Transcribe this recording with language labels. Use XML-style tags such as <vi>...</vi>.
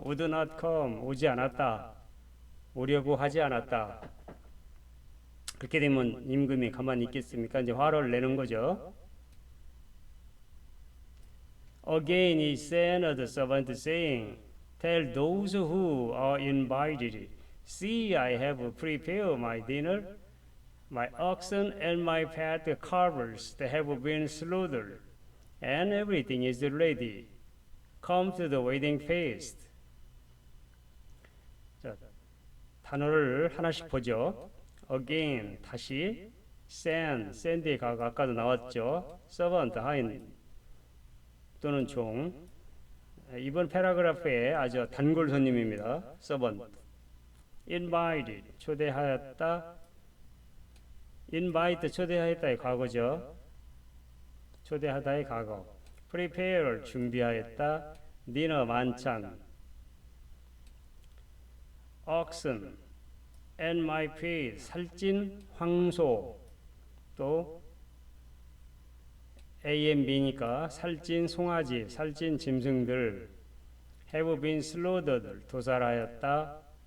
<en>would not come,</en> <ko>오지 않았다. 오려고 하지 않았다. 그렇게 되면 임금이 가만히 있겠습니까? 이제 화를 내는 거죠.</ko> <en>Again he sent the servant saying, tell those who are invited, see, I have prepared my dinner. My oxen and my fat calves have been slaughtered, and everything is ready. Come to the wedding feast.</en> <ko>자, 단어를 하나씩 보죠. Again, 다시. send의 과거 아까도 나왔죠. servant, 하인 또는 종. 이번 패러그래프에 아주 단골 손님입니다. servant. invited, 초대하였다. invite, 초대하였다의 과거죠. 초대하다의 과거. prepare, 준비하였다. dinner, 만찬.</ko> <en>oxen and my feet,</en> <ko>살찐 황소. 또 A and B니까 살찐 송아지, 살찐 짐승들.</ko> <en>have been slaughtered,</en> <ko>도살하였다.</ko>